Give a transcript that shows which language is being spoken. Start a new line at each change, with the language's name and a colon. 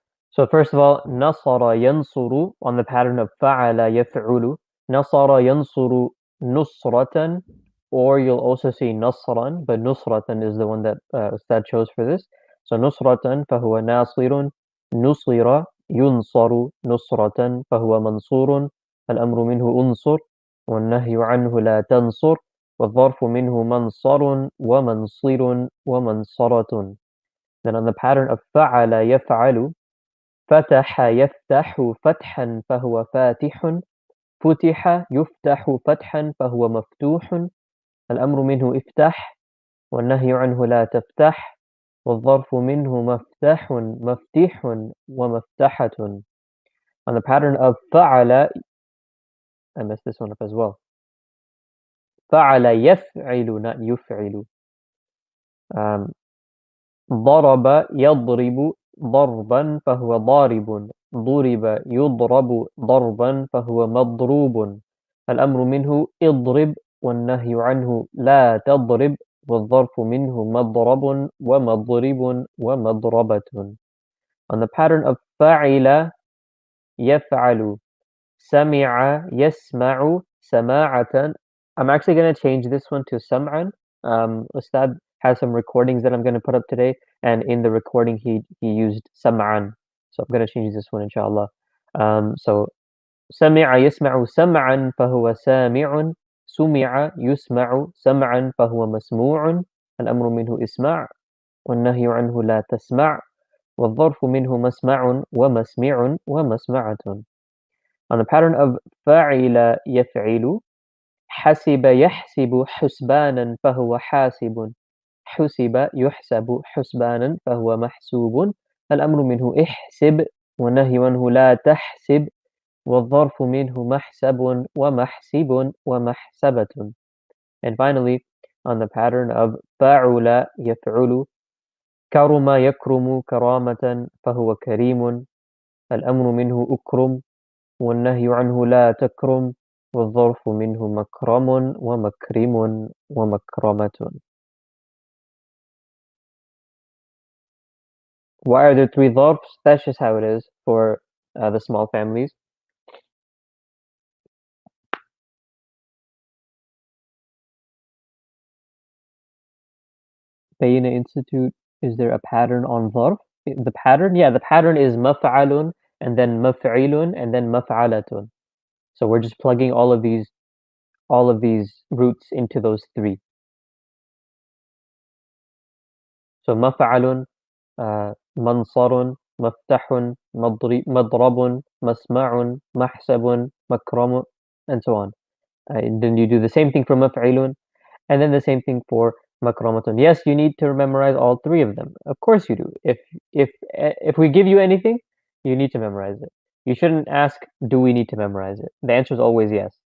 English: So first of all, nasara yansuru on the pattern of fa'ala yaf'ulu. Nasara yansuru nusratan, or you'll also see nasran, but nusratan is the one that Ustad chose for this.
Arabic: So nusratan fahuwa nasirun, nusira yunsaru nusratan fahuwa mansurun, الأمر منه أنصر والنهي عنه لا تنصر والظرف منه منصر ومنصر ومنصرة.
English: Then on the pattern of
Arabic: فعل يفعل, فتح يفتح فتحا فهو فاتح فتح يفتح فتحا فهو مفتوح الأمر منه افتح والنهي عنه لا تفتح والظرف منه مفتح مفتيح ومفتحة.
English: On the pattern of فعل, I messed this one up as well.
Arabic: فعل يفعل,
English: not
Arabic: يفعل. ضرب يضرب ضربا فهو ضارب ضرب يضرب ضربا فهو مضروب الأمر منه اضرب والنهي عنه لا تضرب والظرف منه مضرب ومضرب ومضربة.
English: On the pattern of
Arabic: فعل يفعل, سمع يسمع سماعة.
English: I'm actually going to change this one to سمعا. Ustad has some recordings that I'm going to put up today, and in the recording he used sam'an, so I'm going to change this one, inshallah. So
Arabic: سمع يسمع سمعا فهو سامع، سمع يسمع سمعا فهو مسموع، الأمر منه اسمع، والنهي عنه لا تسمع، والظرف منه مسمع ومسمع ومسمعة.
English: On the pattern of
Arabic: فعل يفعل، حسب يحسب حسبانا فهو حاسب، حسب يحسب حسبانا فهو محسوب، الأمر منه احسب، والنهي عنه لا تحسب، والظرف منه محسب ومحسب ومحسبة.
English: And finally, on the pattern of
Arabic: فعل يفعل، كرم يكرم كرامة فهو كريم، الأمر منه أكرم، والنهي عنه لا تكرم، والظرف منه مكرم ومكرم ومكرمة.
English: Why are there three ظرفs? That's just how it is for the small families. Bayyinah Institute, is there a pattern on ظرف? The pattern? Yeah, the pattern is مفعل and then مفعيل and then مفعلة. So we're just plugging all of these roots into those three.
Arabic: So مفعل, منصر, مفتح, مضرب, مسمع, محسب, مكرم,
English: and so on. And then you do the same thing for مفعيل, and then the same thing for makramatun. Yes, you need to memorize all three of them. Of course you do. If we give you anything, you need to memorize it. You shouldn't ask, do we need to memorize it? The answer is always yes.